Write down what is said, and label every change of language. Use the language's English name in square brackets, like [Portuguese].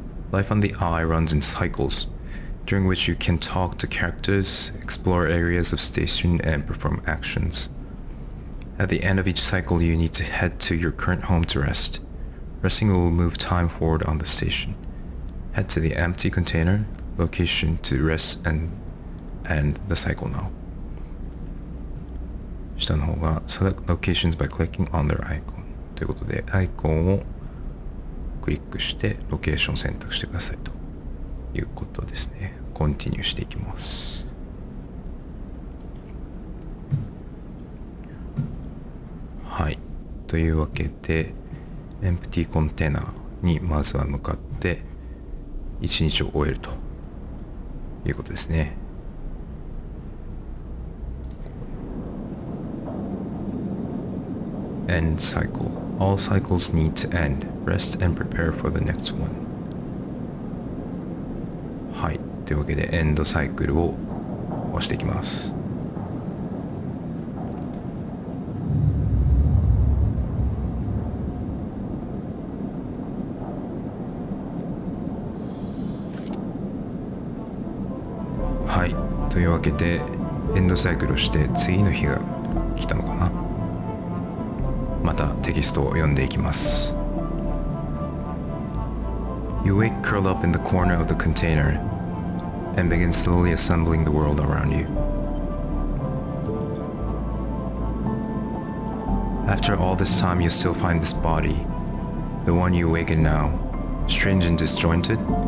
[English] Life on the Eye runs in cycles, during which you can talk to characters, explore areas of station, and perform actions. At the end of each cycle, you need to head to your current home to rest. Resting will move time forward on the station. Head to the empty container location to rest and end the cycle now. [Japanese] 下の方が [English] Select locations by clicking on their icon [Japanese] ということで、アイコンをクリックしてロケーションを選択してくださいということですね。コンティニューしていきます。はい。というわけで、エンプティコンテナにまずは向かって一日を終えるということですね。 [English] End cycle. All cycles need to end. Rest and prepare for the next one. [Japanese] はい。というわけで、エンドサイクルを押していきます。はい。というわけで、エンドサイクルをして次の日が来たのかな。またテキストを読んでいきます。 [English] You wake curled up in the corner of the container and begin slowly assembling the world around you. After all this time, you still find this body, the one you awaken now, strange and disjointed.